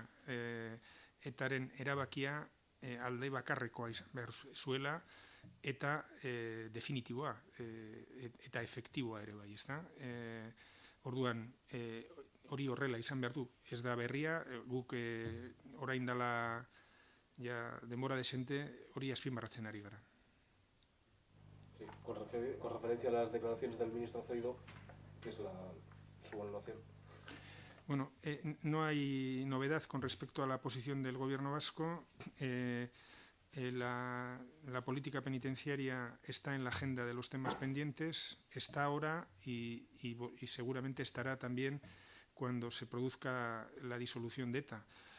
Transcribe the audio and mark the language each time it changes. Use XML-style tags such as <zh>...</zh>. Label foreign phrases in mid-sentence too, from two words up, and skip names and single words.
<eu>Etaren erabakia alde bakarrekoa izan behar zuela eta definitiboa eta efektiboa ere bai, ezta? Orduan, hori horrela izan behar du, ez da berria, guk orain dela denbora desente hori azpimarratzen ari gara.</eu> <es>Sí, con referencia a las declaraciones del ministro Zoido, ¿qué es su valoración? Bueno, no hay novedad con respecto a la posición del Gobierno vasco. La política penitenciaria está en la agenda de los temas pendientes, está ahora y seguramente estará también cuando se produzca la disolución de ETA.</es>